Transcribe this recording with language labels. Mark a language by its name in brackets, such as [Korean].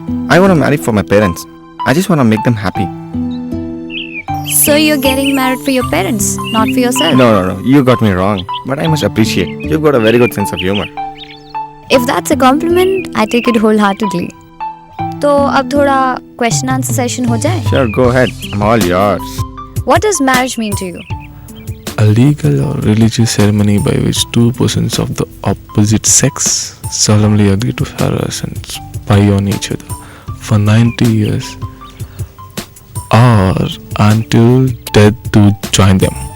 [English] I wanna marry for my parents. I just wanna make them happy. So you're getting married for your parents, not for yourself? No. You got me wrong. But I must appreciate. You've got a very good sense of humor. If that's a compliment, I take it wholeheartedly. [Hindi] तो अब थोड़ा question answer session हो जाए. [English] Sure, go ahead. I'm all yours. What does marriage mean to you? A legal or religious ceremony by which two persons of the opposite sex solemnly agree to harass and spy on each other for 90 years or until death to join them.